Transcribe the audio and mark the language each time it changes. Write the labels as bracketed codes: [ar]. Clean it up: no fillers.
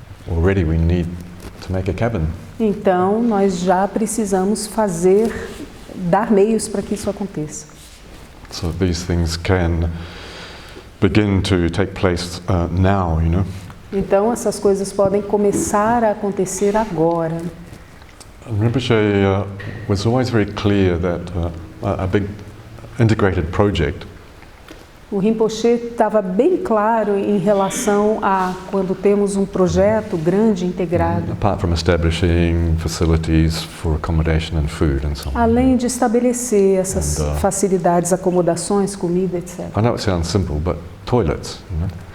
[en] Already we need to make a cabin. [pt] Então, nós já precisamos dar meios para que isso aconteça. [en] So these things can begin to take place now, you know. [pt] Então, essas coisas podem começar a acontecer agora. [en] Rinpoche was always very clear that a big integrated project [pt] O Rinpoche estava bem claro em relação a quando temos um projeto grande integrado. [en] apart from establishing facilities for accommodation and food and so on. [pt] Além de estabelecer essas facilidades, acomodações, comida, etc. [en] I know it sounds simple, but toilets, you know,